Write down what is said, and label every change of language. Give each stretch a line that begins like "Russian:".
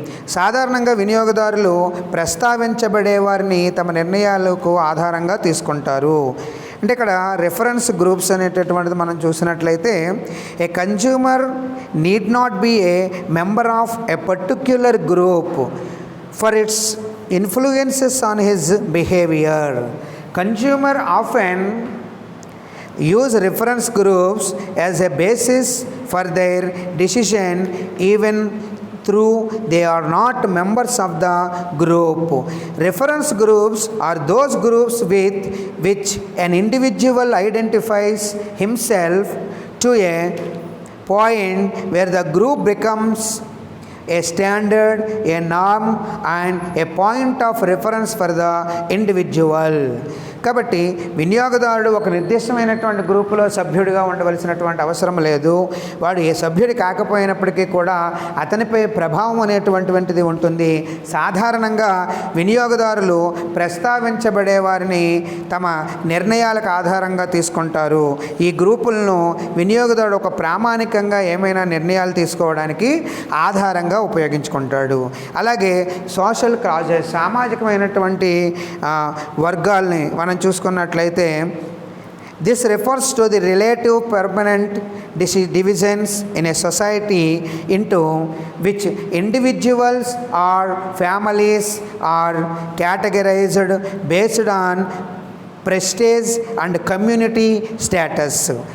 Telugu: సాధారణంగా వినియోగదారులు ప్రస్తావించబడే వారిని తమ నిర్ణయాలకు ఆధారంగా తీసుకుంటారు. అంటే ఇక్కడ రెఫరెన్స్ గ్రూప్స్ అనేటటువంటిది మనం చూసినట్లయితే,
English: A consumer need not be a member of a particular group for its influences on his behavior. Consumer often use reference groups as a basis for their decision even though they are not members of the group. Reference groups are those groups with which an individual identifies himself to a point where the group becomes a standard, a norm, and a point of reference for the individual.
Telugu: కాబట్టి వినియోగదారుడు ఒక నిర్దిష్టమైనటువంటి గ్రూపులో సభ్యుడిగా ఉండవలసినటువంటి అవసరం లేదు. వాడు ఏ సభ్యుడి కాకపోయినప్పటికీ కూడా అతనిపై ప్రభావం అనేటువంటిది ఉంటుంది. సాధారణంగా వినియోగదారులు ప్రస్తావించబడే వారిని తమ నిర్ణయాలకు ఆధారంగా తీసుకుంటారు. ఈ గ్రూపులను వినియోగదారుడు ఒక ప్రామాణికంగా ఏమైనా నిర్ణయాలు తీసుకోవడానికి ఆధారంగా ఉపయోగించుకుంటాడు. అలాగే సోషల్ కాజెస్, సామాజికమైనటువంటి వర్గాల్ని మనం చూసుకున్నట్లయితే,
English: This refers to the relative permanent divisions in a society into which individuals or families are categorized based on prestige and community status.